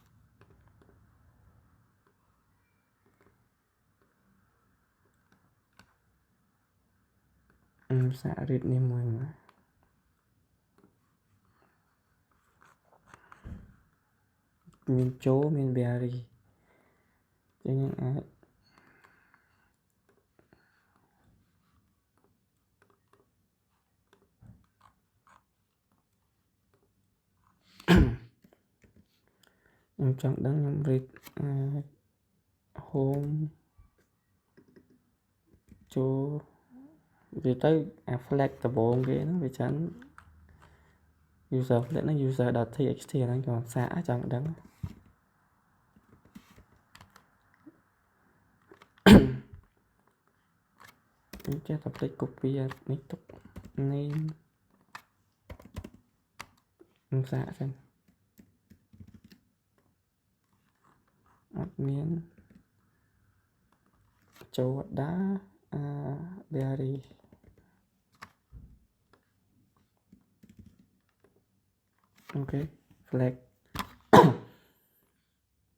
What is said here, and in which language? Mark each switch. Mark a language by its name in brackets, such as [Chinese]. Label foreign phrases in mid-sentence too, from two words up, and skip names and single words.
[Khmer] សាក read នេះមួយមកមាន Joe មាន Barry ចឹងយើងអាច ខ្ញុំចង់ដឹងខ្ញុំ [English] read home [Khmer] Joe វាទៅអា flag ដំបូងគេហ្នឹងវាច្រើន [English] user flag [Khmer] ហ្នឹង user.txt ហ្នឹងក៏សាកចង់ដឹង ខ្ញុំចេះតែភ្លេច copy នេះទុក name ខ្ញុំសាកសិនអត់មានចូលអត់ដា Berry អូខេ flag